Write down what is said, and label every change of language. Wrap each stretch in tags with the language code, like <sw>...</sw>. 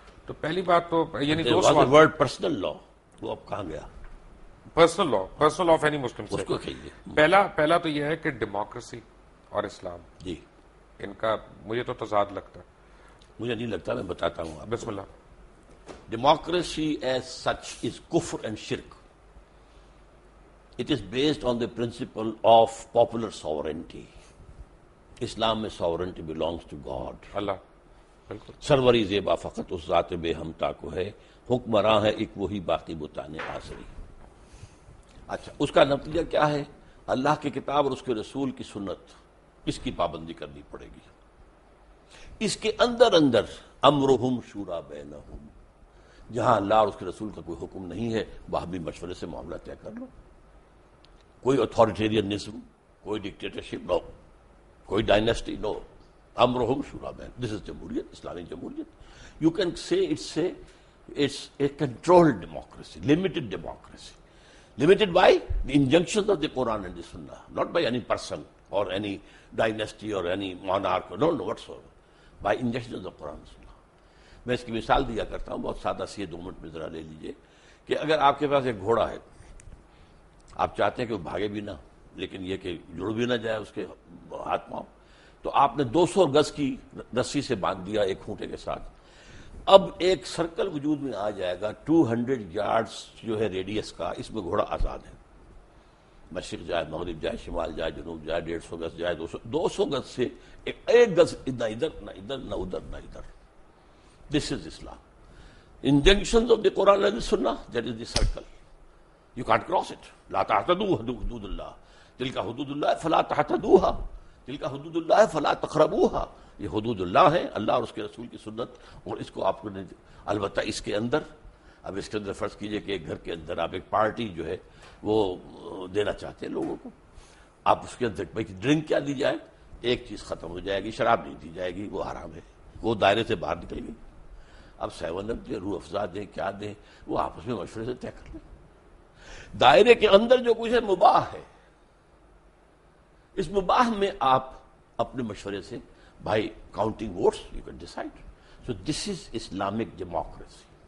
<ur>تو پہلی بات تو یعنی دو سوال. ورڈ پرسنل لا وہ اب کہاں گیا؟</ur> <en>personal law of any Muslim</en> <ur>اس کو کہیے. پہلا تو یہ ہے کہ ڈیموکریسی اور اسلام جی ان کا مجھے تو تضاد لگتا ہے. مجھے نہیں لگتا، میں بتاتا ہوں. بسم اللہ.</ur> <en>Democracy as such is kufr and shirk. It is based on the principle of popular sovereignty.</en> <ur>اسلام میں</ur> <en>sovereignty belongs to God.</en> <ur>اللہ بالکل. سروری زیبا فقط اس ذات بے ہمتا کو ہے، حکمراں ہے ایک وہی باقی بتانے آسری. اچھا، اس کا نتیجہ کیا ہے؟ اللہ کی کتاب اور اس کے رسول کی سنت، اس کی پابندی کرنی پڑے گی. اس کے اندر</ur> <ar>امرہم شورا بینہم،</ar> <ur>جہاں اللہ اور اس کے رسول کا کوئی حکم نہیں ہے وہاں بھی مشورے سے معاملہ طے کر لو. کوئی اتھارٹیرینزم، کوئی ڈکٹیٹرشپ نو، کوئی ڈائنیسٹی نو.</ur> <ar>امرہم شورا بین،</ar> <en>this is</en> <ur>جمہوریت، اسلامی جمہوریت.</ur> <en>You can say it's a controlled democracy, limited democracy. Limited by the injunctions of the Quran and the Sunnah, not by any person or any dynasty or any monarch, no whatsoever. By injunctions of the Quran and Sunnah.</en> <ur>میں اس کی مثال دیا کرتا ہوں، بہت سادہ سی ہے، 2 minute میں ذرا لے لیجئے کہ اگر آپ کے پاس ایک گھوڑا ہے، آپ چاہتے ہیں کہ وہ بھاگے بھی نہ لیکن یہ کہ جڑ بھی نہ جائے اس کے ہاتھ پاؤں، تو آپ نے 200 گز کی رسی سے باندھ دیا ایک کھوٹے کے ساتھ. اب ایک سرکل وجود میں آ جائے گا 200 یارڈز جو ہے ریڈیس کا، اس میں گھوڑا آزاد ہے. مشرق جائے، مغرب جائے، شمال جائے، جنوب جائے، 150 گز جائے، 200 گز سے ایک گز نہ ادھر نہ ادھر نہ ادھر نہ ادھر.</ur> <en>This is Islam. Injunctions of the Quran and the Sunnah, that is the circle. You can't cross it.</en> <ar>لا تعتدوا حدود اللہ، تلک حدود اللہ فلا تعتدوها، تلک حدود اللہ فلا تقربوها.</ar> <ur>یہ حدود اللہ ہے، اللہ اور اس کے رسول کی سنت، اور اس کو آپ نے البتہ اس کے اندر، اب اس کے اندر فرض کیجئے کہ ایک گھر کے اندر آپ ایک پارٹی جو ہے وہ دینا چاہتے ہیں لوگوں کو، آپ اس کے اندر ڈرنک کیا دی جائے، ایک چیز ختم ہو جائے گی، شراب نہیں دی جائے گی، وہ حرام ہے، وہ دائرے سے باہر نکل گئی. اب 7 اپ دیں، روح افزا دیں، کیا دیں، وہ آپس میں مشورے سے طے کر لیں. دائرے کے اندر جو کچھ ہے مباح ہے، اس مباح میں آپ اپنے مشورے سے بھائی</ur> <en>Counting votes you can decide. So this is Islamic democracy.</en>